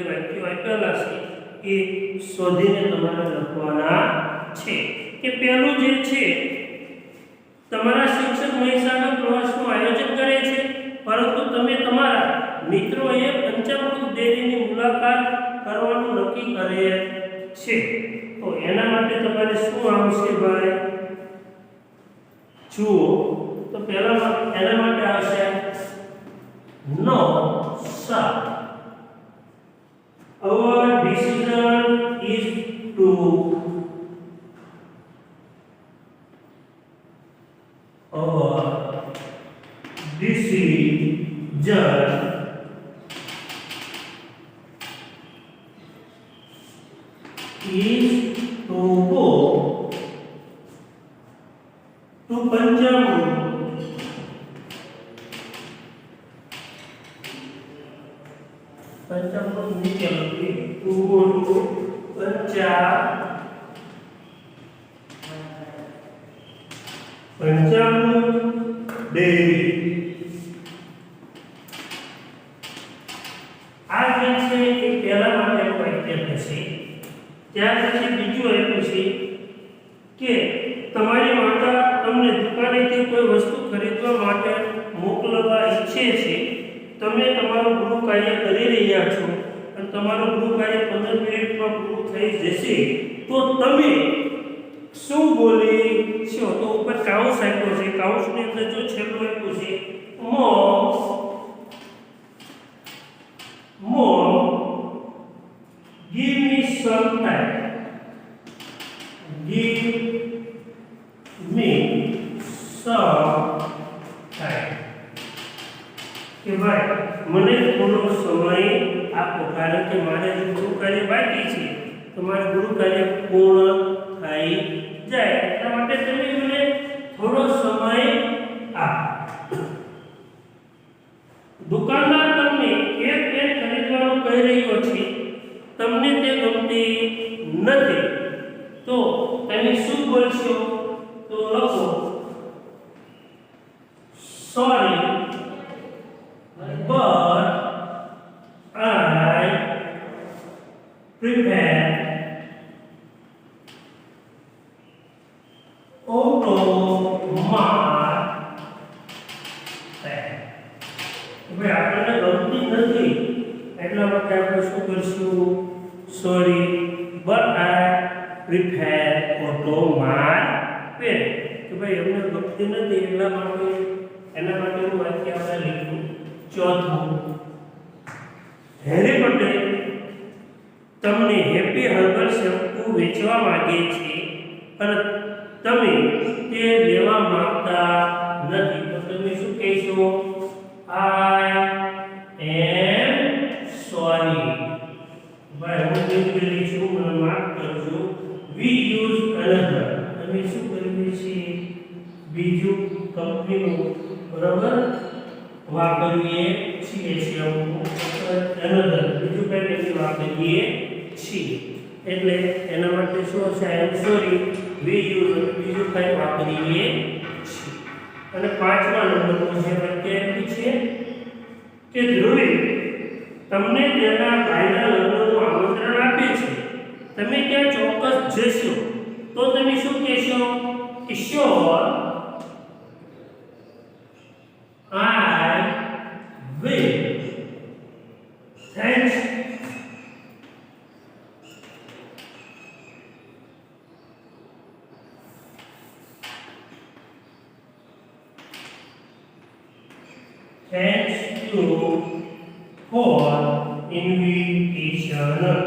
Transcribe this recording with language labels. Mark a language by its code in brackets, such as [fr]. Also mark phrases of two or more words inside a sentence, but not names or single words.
[gu] વાક્યો આપેલા છે એ શોધીને તમારે લખવાના છે કે પહેલું જે છે તમારા શિક્ષક મહીસાગર પ્રવાસનું આયોજન કરે છે પરંતુ તમે તમારા મિત્રોએ પંચામૃત ડેરીની મુલાકાત કરવાનું નક્કી કરે છે તો એના માટે તમારે શું આવશે ભાઈ જુઓ તો પહેલા એના માટે આવશે [en] no sir our decision is to our decision is to go to Panjamut [hi] नीचे लगी [en] to go to Panjamut Dairy આ જે [gu] છે એ પહેલા માટે વાક્ય થશે ત્યાર પછી બીજું આપ્યું છે કે તમારી માતા તમને દુકાનેથી કોઈ વસ્તુ ખરીદવા માટે મોકલવા ઈચ્છે છે તમે તમારું ગૃહ કાર્ય કરી રહ્યા છો અને તમારું ગૃહ કાર્ય 15 મિનિટમાં પૂરું થઈ જશે તો તમે શું બોલી છો તો ઉપર કાઉન્સ આપ્યો છે કાઉન્સની અંદર જો છેલ્લું આપ્યું છે [en] Mom, give me some time. Give me some time. [gu] કે ભાઈ મને થોડો સમય આપો કારણ કે મારે જો ગૃહ કાર્ય બાકી છે તો મારું ગૃહ કાર્ય પૂર્ણ થઈ જાય એટલા માટે તમે મને થોડો સમય આપો દુકાનદાર તમને એક પેન ખરીદવાનું કહી રહ્યો છે તમને તે ગમતી નથી તો તમે શું બોલશો તો લખો [en] સોરી but I prefer automat [gu] હવે આપણને ગમતી નથી એટલા માટે આપણે શું કરશું [en] sorry but I prefer automat [gu] પેન કે ભાઈ અમને ગમતી નથી એટલા માટે એના માટેનું વાક્ય આપણે લખ્યું ચોથું હેરી પટેલ તમને હેપી હર્બલ શેમ્પૂ વેચવા માંગે છે અને તમે તે લેવા માંગતા નથી તો તમે શું કહેશો [en] I am sorry [gu] ભાઈ હું કેવી છું મને માફ કરજો [en] we use another [gu] તમે શું કરીએ છીએ બીજું કંપનીનું બરાબર વાપરીએ છીએ another બીજું કંઈ વાપરીએ છીએ એટલે એના માટે શું હશે [en] I am sorry we use [gu] બીજું કંઈ વાપરીએ છીએ અને પાંચમા નંબરનું જે વાક્ય આપ્યું છે કે ધ્રુવી તમને તેના ભાઈના લગ્નનું આમંત્રણ આપે છે તમે ત્યાં ચોક્કસ જશો તો તમે શું કહેશો કે શ્યોર [en] I will thanks you for invitation